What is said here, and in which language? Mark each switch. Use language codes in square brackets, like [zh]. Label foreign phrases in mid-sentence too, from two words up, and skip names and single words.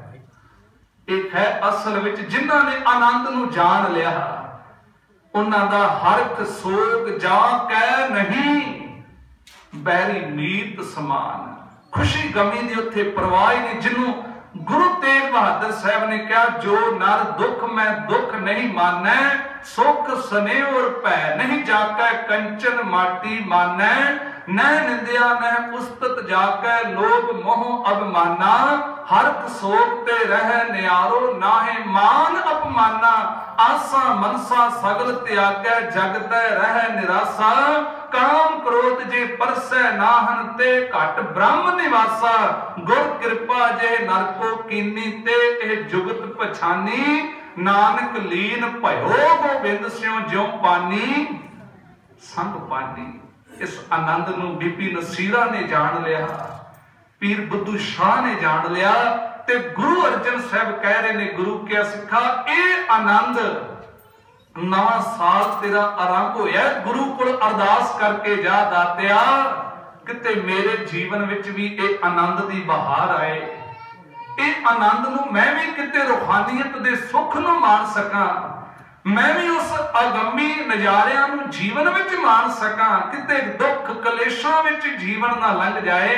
[pa] ਏਕ ਹੈ ਅਸਲ ਵਿਚ ਜਿਨ੍ਹਾਂ ਨੇ ਆਨੰਦ ਨੂੰ ਜਾਨ ਲਿਆ, ਉਨ੍ਹਾਂ ਦਾ ਹਰਕ ਸੋਗ ਜਾ ਕੈ ਨਹੀਂ, ਬੈਰੀ ਮੀਤ ਸਮਾਨ। ਖੁਸ਼ੀ ਗਮੀ ਦੀ ਉੱਥੇ ਪਰਵਾਹ ਨਹੀਂ। ਜਿਨ੍ਹੋਂ ਗੁਰੂ ਤੇਗ ਬਹਾਦਰ ਸਾਹਬ ਨੇ ਕਹਾ ਜੋ ਨਰ ਦੁਖ ਮੈਂ ਦੁਖ ਨਹੀਂ ਮਾਨੈ, ਸੁਖ ਸਨੇਹ ਔਰ ਭੈ ਨਹੀਂ ਜਾਕੈ ਕੰਚਨ ਮਾਟੀ ਮਾਨੈ, ਨ ਨਿੰਦਿਆ ਨ ਉਸਤਤ ਜਾਕੈ ਲੋਭ ਮੋਹ ਅਭਿਮਾਨਾ, ਹਰਕ ਸੋਗ ਤੇ ਰਹ ਨਿਆਰੋ ਨਾਹੇ ਮਾਨ ਅਪਮਾਨਾ, ਆਸਾ ਮਨਸਾ ਸਗਲ ਤਿਆਗੈ ਜਗਤੈ ਰਹ ਨਿਰਾਸਾ, ਕਾਮ ਕ੍ਰੋਧ ਜੇ ਪਰਸੈ ਨਾਹਨ ਤੇ ਘਟ ਬ੍ਰਹਮ ਨਿਵਾਸਾ, ਗੁਰ ਕ੍ਰਿਪਾ ਜੇ ਨਰਕੋ ਕੀਨੀ ਤੇ ਏਹ ਜੁਗਤ ਪਛਾਨੀ, ਨਾਨਕ ਲੀਨ ਭਯੋ ਗੋਬਿੰਦ ਸਿੰਘ ਜਿਉਂ ਪਾਨੀ ਸੰਗ ਪਾਨੀ। ਇਸ ਆਨੰਦ ਨੂੰ ਬੀਬੀ ਨਸੀਰਾ ਨੇ ਜਾਨ ਲਿਆ, ਪੀਰ ਬੁੱਧੂ ਸ਼ਾਹ ਨੇ ਜਾਨ ਲਿਆ, ਤੇ ਗੁਰੂ ਅਰਜਨ ਸਾਹਬ ਕਹਿ ਰਹੇ ਨੇ ਗੁਰੂ ਕਿਆ ਸਿਖਾ ਏ ਆਨੰਦ ਨਵਾ ਸਾਲ ਤੇਰਾ ਆਰੰਭ ਹੋਇਆ, ਗੁਰੂ ਕੋ ਅਰਦਾਸ ਕਰਕੇ ਜਾ ਦਾਤਿਆ ਕਿਤੇ ਮੇਰੇ ਜੀਵਨ ਵਿਚ ਭੀ ਏ ਆਨੰਦ ਦੀ ਬਹਾਰ ਆਏ, ਏ ਆਨੰਦ ਨੂੰ ਮੈਂ ਭੀ ਕਿਤੇ ਰੂਹਾਨੀਅਤ ਦੇ ਸੁਖ ਨੂੰ ਮਾਨ ਸਕਾਂ, ਮੈਂ ਭੀ ਉਸ ਅਗੰਮੀ ਨਜ਼ਾਰਿਆਂ ਨੂੰ ਜੀਵਨ ਵਿਚ ਮਾਨ ਸਕਾਂ, ਕਿਤੇ ਦੁਖ ਕਲੇਸ਼ਾਂ ਵਿਚ ਜੀਵਨ ਨਾ ਲੰਘ ਜਾਏ।